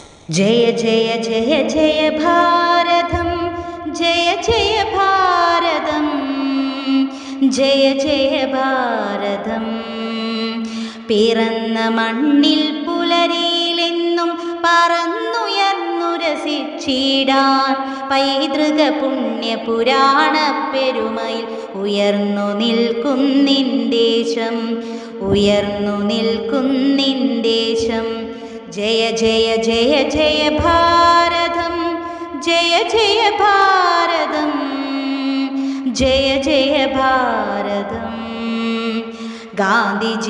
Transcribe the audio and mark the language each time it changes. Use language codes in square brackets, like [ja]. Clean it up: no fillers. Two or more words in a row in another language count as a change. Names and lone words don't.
[sa] जय जय जय जय भारतं [ml] जय जय भारतं जय जय भारतं പിറന്ന മണ്ണിൽ പുലരിയിലെന്നും പറന്നുയർന്നുരസിച്ചിടാൻ പൈതൃക പുണ്യ പുരാണ പെരുമയിൽ ഉയർന്നു നിൽക്കുന്നിൻദേശം ഉയർന്നു നിൽക്കുന്നിൻദേശം [sa] ജയ ജയ ജയ ജയ ഭാരതം [ml] ജയ ജയ ഭാരതം ജയ ജയ ഭാരതം ഗാന്ധിജി